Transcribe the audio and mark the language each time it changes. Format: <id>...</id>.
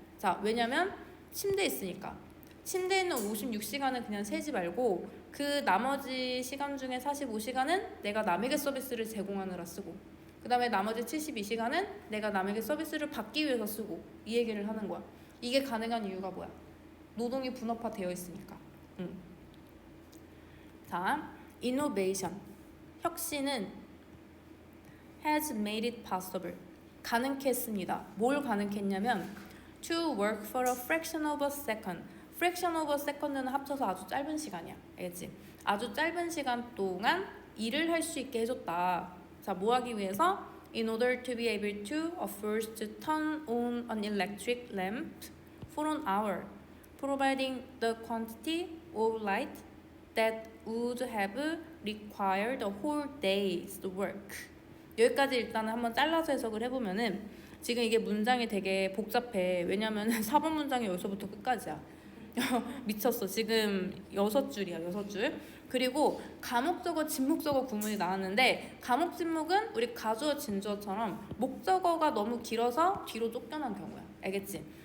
<ko>자, 왜냐면 침대에 있으니까. 침대에 있는 56시간은 그냥 세지 말고 그 나머지 시간 중에 45시간은 내가 남에게 서비스를 제공하느라 쓰고, 그 다음에 나머지 72시간은 내가 남에게 서비스를 받기 위해서 쓰고, 이 얘기를 하는 거야. 이게 가능한 이유가 뭐야? 노동이 분업화되어 있으니까. 자, innovation, 혁신은</ko> <en>has made it possible,</en> <ko>가능케 했습니다. 뭘 가능케 했냐면</ko> <en>to work for a fraction of a second. fraction of a second</en> <ko>는 합쳐서 아주 짧은 시간이야. 알겠지? 아주 짧은 시간 동안 일을 할 수 있게 해줬다. 자, 뭐 하기 위해서?</ko> <en>In order to be able to afford to turn on an electric lamp for an hour, providing the quantity of light that would have required a whole day's work.</en> <ko>여기까지 일단 한번 잘라서 해석을 해보면은 지금 이게 문장이 되게 복잡해. 왜냐면 4번 문장이 여기서부터 끝까지야. 미쳤어. 지금 6줄이야. 6줄. 그리고 가목적어, 진목적어 구문이 나왔는데 가목, 진목은 우리 가주어, 진주어처럼 목적어가 너무 길어서 뒤로 쫓겨난 경우야. 알겠지?</ko>